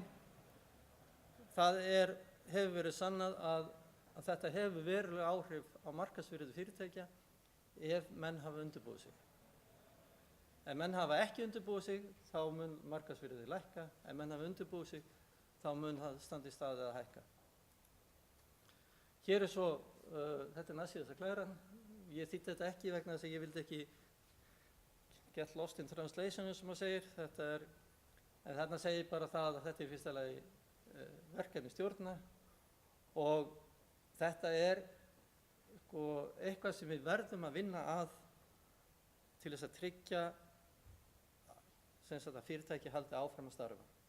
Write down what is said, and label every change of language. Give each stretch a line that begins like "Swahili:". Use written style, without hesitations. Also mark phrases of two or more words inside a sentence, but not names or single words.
Icelandic: Það hefur verið sannað að þetta hefur verulega áhrif á markaðsvirði fyrirtækja ef menn hafa undirbúið sig. Ef menn hafa ekki undirbúið sig, þá mun markaðsvirðið lækka. Ef menn hafa undirbúið sig, þá mun það standa í staðið að hækka. Hér er svo, þetta er næstsíðasta glæran. Ég þýddi þetta ekki vegna þess að ég vildi ekki
English: get lost in translation,
Icelandic: sem maður segir. En þarna segir bara það að þetta er fyrsta lagi verkefni stjórna og þetta er eitthvað sem við verðum að vinna að til þess að tryggja að fyrirtæki haldi áfram að starfa.